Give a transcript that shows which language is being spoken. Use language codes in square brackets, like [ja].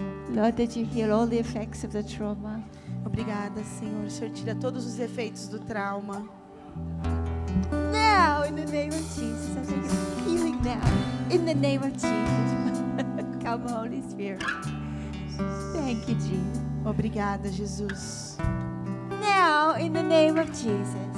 [en] Lord, that you heal all the effects of the trauma. [pt] Obrigada, Senhor. O Senhor tira todos os efeitos do trauma. [en] Now, in the name of Jesus, I thank you for healing now. In the name of Jesus. Come, Holy Spirit. Thank you, Jesus. [pt] Obrigada, Jesus. [en] Now, in the name of Jesus.